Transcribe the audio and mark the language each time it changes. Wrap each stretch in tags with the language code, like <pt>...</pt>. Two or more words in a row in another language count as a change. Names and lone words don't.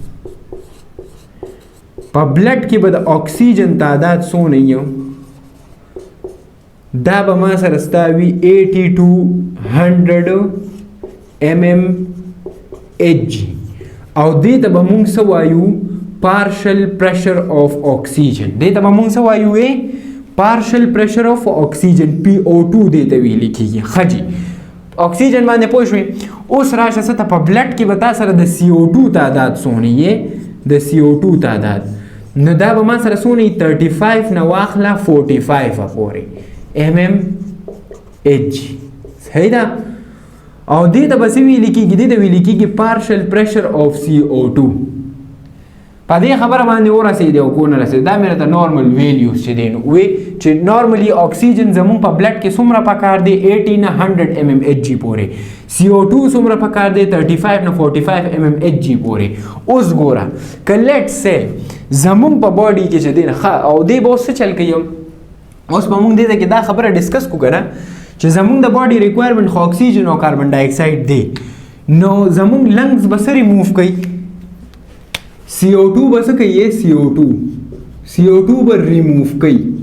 <ps>به د اکسیجن تعداد څونه یو دا به ما سره ستا وي 8200 mmHg او دې ته به موږ څه وایو</ps> <en>partial pressure of oxygen</en> <ps>دې ته به موږ څه وایو</ps> <en>partial pressure of oxygen</en> <ps>PO2 دې ته ویل کېږي ښه جي اکسیجن باندې پوه شوې اوس راشه څه ته په بلډ کې به تا سره د CO2 تعداد څونه یې د CO2 تعداد نو دا به ما سره څونه 35 نه واخله 45 پورې mmHg صحیح ده او دې ته به څه ویل کېږي دې ته ویل کېږي</ps> <en>partial pressure of CO2</en> <ps>په دې خبره باندې ورسېدې او کو نه رسېدې دا مې راته نارمل ویلیوز چې دی نو وی چې نارملی اکسیجن زمونږ په بلډ کې څومره پکار دی 80 نه 100 mmHg پورې CO2 څومره پکار دی 35 نه 45 mmHg پورې اوس ګوره که</ps> <en>let's see</en> <ps>زمونږ په باډي کې چې دی نه او دی به اوس څه چل کوي اوس به مونږ دې ته کې دا خبره ډسکس کو کنه چې زمونږ د</ps> <en>body requirement</en> <ps>خو اکسیجن او</ps> <en>carbon dioxide</en> <ps>دی نو زمونږ لنګز به څه ریموو کوي CO2 به څه کوي CO2 به ریموو کوي</ps>